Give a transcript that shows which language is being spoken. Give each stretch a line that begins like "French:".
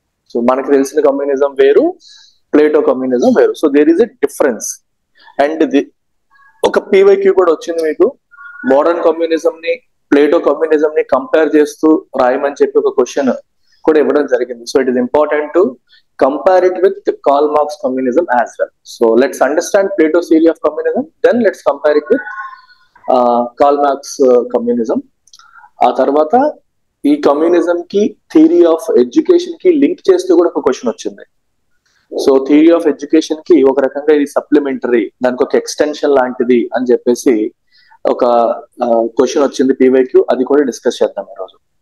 Telugu: So మనకు తెలిసిన communism వేరు, ప్లేటో కమ్యూనిజం వేరు.
English: So there is a difference.
Telugu: And ఒక పీవైక్యూ కూడా వచ్చింది మీకు, మోడర్న్ కమ్యూనిజం ని ప్లేటో కమ్యూనిజం ని కంపేర్ చేస్తూ రాయమని చెప్పి ఒక క్వశ్చన్ కూడా ఇవ్వడం జరిగింది.
English: So it is important to compare it with Karl Marx communism as well. So let's understand Plato's theory of communism, then let's compare it with Karl Marx communism.
Telugu: ఆ తర్వాత ఈ కమ్యూనిజం కి థియరీ ఆఫ్ ఎడ్యుకేషన్ కి link చేస్తూ కూడా ఒక question వచ్చింది. So theory of education కి ఒక రకంగా ఇది సప్లిమెంటరీ, దానికి ఒక ఎక్స్టెన్షన్ లాంటిది అని చెప్పేసి ఒక క్వశ్చన్ వచ్చింది పీవైక్యూ, అది కూడా డిస్కస్ చేద్దాం ఈరోజు.